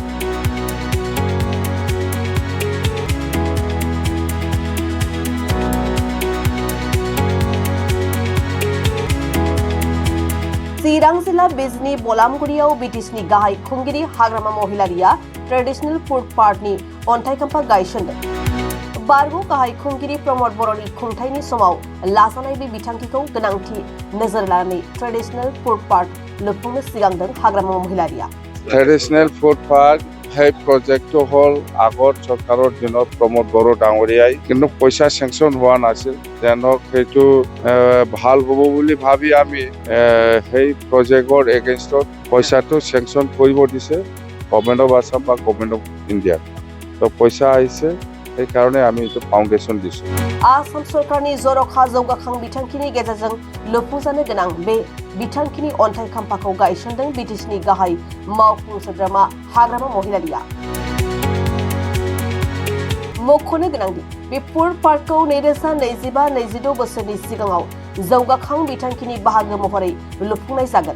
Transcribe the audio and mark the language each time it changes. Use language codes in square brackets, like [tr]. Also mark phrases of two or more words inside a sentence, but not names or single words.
[brx] चिरां जिल्ला बिजनी बलामगुरियाव बिटिसिनि गाहाय खुंगिरि हाग्रामा महिलारिया [en] traditional food park [brx] अन्थाइ खाम्फा गायसनदों। बारग' गाहाय खुंगिरि प्रमद बर'नि खुंथायनि समाव लाजानाय बे बिथांखिखौ गोनांथि नोजोर लानानै [en] traditional food park [brx] लुफुंनो सिगांदों हाग्रामा महिलारिया। [en] traditional food park [as] সেই প্ৰজেক্টটো হ'ল আগত চৰকাৰৰ দিনত প্ৰমোদ বড়ো ডাঙৰীয়াই কিন্তু পইচা চেংচন হোৱা নাছিল। তেওঁলোক সেইটো ভাল হ'ব বুলি ভাবি আমি সেই প্ৰজেক্টৰ এগেইনষ্টত পইচাটো চেংচন কৰিব দিছে [en] Government of Assam [as] বা [en] Government of India. [as] তো পইচা আহিছে সেইকাৰণে আমি এইটো ফাউণ্ডেশ্যন দিছোঁ। [brx] आसाम सरकारनि जर'खा जौगाखां बिथांखिनि गेजेरजों लुफुंजानो गोनां बे बिथांखिनि अन्थाइ खाम्फाखौ गायसनदों बिटिसिनि गाहाय मावफुं सोद्रोमा हाग्रामा महिलारिया। मख'नो गोनांदि बे [en] food park [brx] 2025-26 बोसोरनि सिगाङाव जौगाखां बिथांखिनि बाहागो महरै लुफुंनाय जागोन।